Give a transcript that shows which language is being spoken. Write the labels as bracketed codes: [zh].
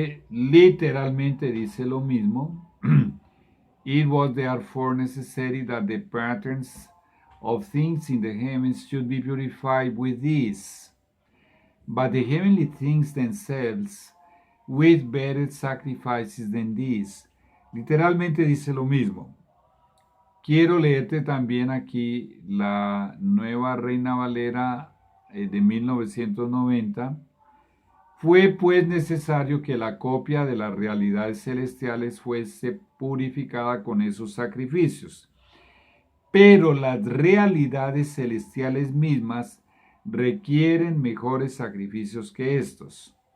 [es] Literalmente dice lo mismo. [en] It was therefore necessary that the patterns of things in the heavens should be purified with these, but the heavenly things themselves with better sacrifices than these. [es] Literalmente dice lo mismo. Quiero leerte también aquí la nueva Reina Valera de 1990. Fue pues necesario que la copia de las realidades celestiales fuese purificada con esos sacrificios, pero las realidades celestiales mismas requieren mejores sacrificios que estos.